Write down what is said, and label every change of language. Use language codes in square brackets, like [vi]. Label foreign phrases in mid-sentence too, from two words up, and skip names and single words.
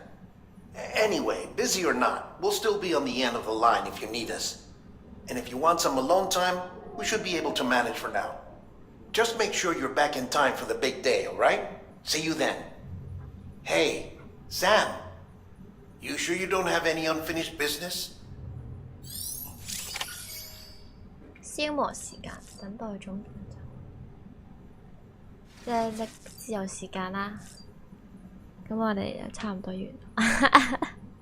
[en] Anyway, busy or not, we'll still be on the end of the line if you need us. And if you want some alone time, we should be able to manage for now. Just make sure you're back in time for the big day, alright? See you then. Hey, Sam. You sure you don't have any unfinished business? [yue] 消磨時間，等待中即係自由時間啦。咁我哋就差唔多完。